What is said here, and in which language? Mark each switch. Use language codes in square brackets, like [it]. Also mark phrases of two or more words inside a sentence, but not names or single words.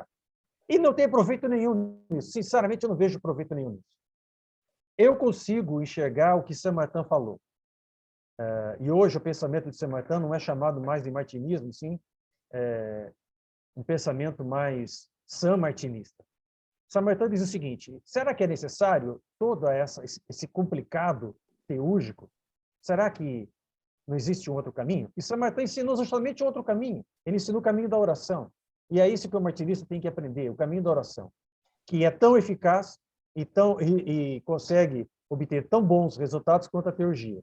[pt] E não tem proveito nenhum nisso. Sinceramente, eu não vejo proveito nenhum nisso. Eu consigo enxergar o que Saint-Martin falou. E hoje o pensamento de Saint-Martin não é chamado mais de martinismo, sim, um pensamento mais saint-martinista. Saint-Martin diz o seguinte: será que é necessário todo esse complicado teúrgico? Será que não existe um outro caminho? E Saint-Martin ensinou justamente outro caminho. Ele ensinou o caminho da oração. E é isso que o martinista tem que aprender, o caminho da oração, que é tão eficaz e consegue obter tão bons resultados quanto a teurgia.